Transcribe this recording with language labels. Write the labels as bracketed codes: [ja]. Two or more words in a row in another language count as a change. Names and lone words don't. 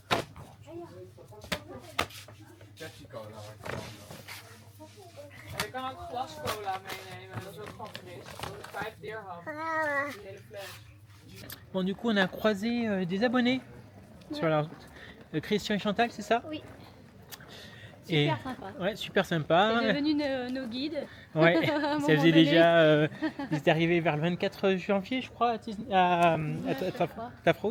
[nl] Pepsi cola. Je kan ook glas cola meenemen, dat is ook van fris. Dat is 5 dirham. Die hele fles. [fr] Bon, du coup, on a croisé des abonnés sur la route. Christian et Chantal, c'est ça? Oui. Et Super sympa. ouais, super sympa. C'est devenu nos guides. Ouais, À un ça moment faisait donné. déjà. Ils étaient arrivés vers le 24 janvier, je crois, à Tafraout.